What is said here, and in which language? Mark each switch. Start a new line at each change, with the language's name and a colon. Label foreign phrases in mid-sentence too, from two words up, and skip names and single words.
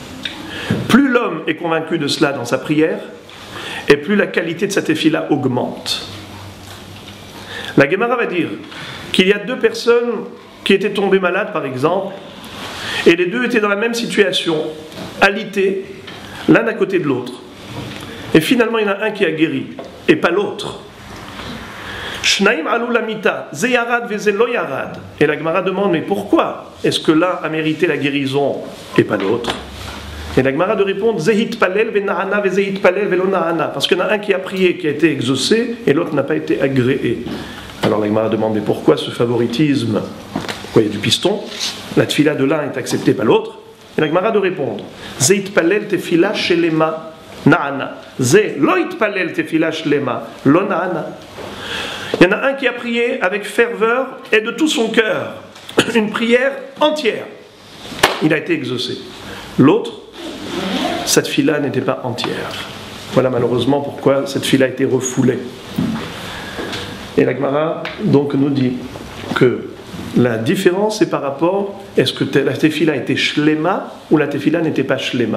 French: Plus l'homme est convaincu de cela dans sa prière, et plus la qualité de sa tefila augmente. La Gemara va dire qu'il y a deux personnes qui étaient tombées malades, par exemple, et les deux étaient dans la même situation, alités, l'un à côté de l'autre. Et finalement, il y en a un qui a guéri, et pas l'autre.
Hebrew: שניים עלו למיטה, זה ירד וזה לא ירד.
French: Et la Gemara demande, mais pourquoi est-ce que l'un a mérité la guérison et pas l'autre ? Et la Gemara de répondre,
Hebrew: זה התפלל ונענה וזה התפלל ולא נענה.
French: Parce qu'il y en a un qui a prié, qui a été exaucé, et l'autre n'a pas été agréé. Alors la Gemara demande, mais pourquoi ce favoritisme ? Pourquoi il y a du piston ? La tefila de l'un est acceptée par l'autre. Et la Gemara de répondre,
Hebrew: זה התפלל תפילה שלמה נענה. זה לא התפלל תפילה שלמה לא נענה.
French: Il y en a un qui a prié avec ferveur et de tout son cœur. Une prière entière. Il a été exaucé. L'autre, cette fila n'était pas entière. Voilà malheureusement pourquoi cette fila a été refoulée. Et la Gemara donc nous dit que la différence est par rapport, est-ce que la tefila était shlema ou la tefila n'était pas shlema.